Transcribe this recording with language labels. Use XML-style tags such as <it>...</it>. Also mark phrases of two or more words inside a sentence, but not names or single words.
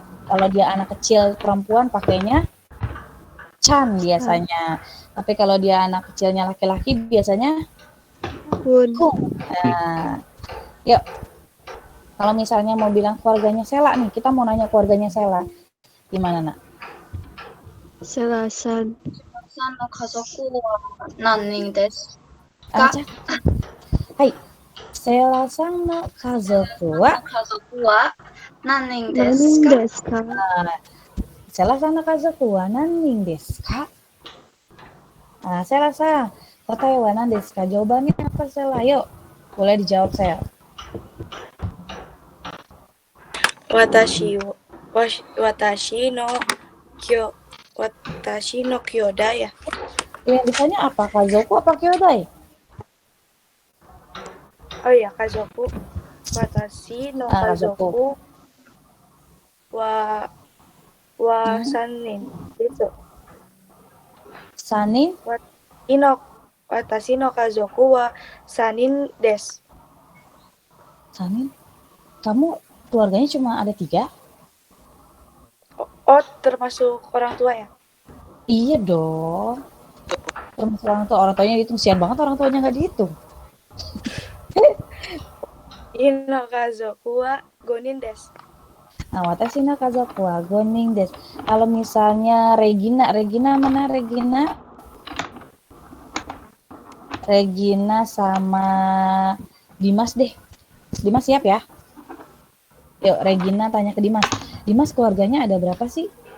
<id>Kalau dia anak kecil perempuan pakainya Chan biasanya. Tapi kalau dia anak kecilnya laki-laki biasanya Kun. Kung. Nah, yuk. Kalau misalnya mau bilang keluarganya Sela nih, kita mau nanya keluarganya Sela. Gimana, Nak? Selasan.</id> <ja>さんの家族は何人ですか？</ja> <id>Aja.</id> <ja>はい。セラさんの家族は家族は何人で Nanin すか？ですか? セラさんの家族は何人ですか?</ja> <id>Nah, Sela sang,</id> <ja>答えは何ですか?</ja> <id>Jawabannya apa, Sela? Yuk, boleh dijawab, Sel.</id> <ja>私の兄弟や.</ja> <id>Pilihannya apa? Kazoku apa Kyodai? Oh iya,</id> <ja>家族。私の家族は三人です. Sanin? 私の家族は三人です. Sanin?</ja> <id>Kamu keluarganya cuma ada 3? Oh, termasuk orang tua ya? Iya dong. Termasuk orang tuanya dihitung. Sian banget orang tuanya nggak dihitung.</id> <ja>いの家族は五人です. Nah, 私の家族は五人です.</ja> <id>Kalau misalnya Regina mana Regina? Regina sama Dimas deh. Dimas siap ya? Yuk, Regina tanya ke Dimas. Dimas keluarganya ada berapa sih?</id>